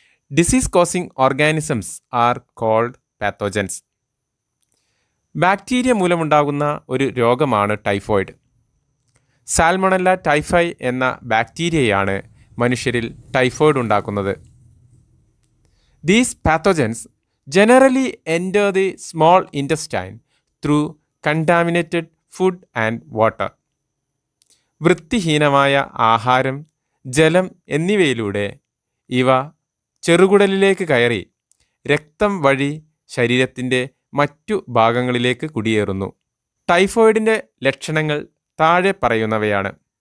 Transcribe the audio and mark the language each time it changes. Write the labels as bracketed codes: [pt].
[en] Disease causing organisms are called pathogens. [ml] Bacteria മൂലമുണ്ടാകുന്ന ഒരു രോഗമാണ് ടൈഫോയിഡ്. സാൽമണല്ല ടൈഫൈ എന്ന ബാക്ടീരിയയാണ് മനുഷ്യരിൽ ടൈഫോയിഡ് ഉണ്ടാക്കുന്നത്. [en] These pathogens generally enter the small intestine through contaminated food and water. [ml] വൃത്തിഹീനമായ ആഹാരം, ജലം എന്നിവയിലൂടെ ഇവ ചെറുകുടലിലേക്ക് കയറി രക്തം വഴി ശരീരത്തിൻ്റെ മറ്റു ഭാഗങ്ങളിലേക്ക് കുടിയേറുന്നു. ടൈഫോയിഡിൻ്റെ ലക്ഷണങ്ങൾ താഴെ പറയുന്നവയാണ്.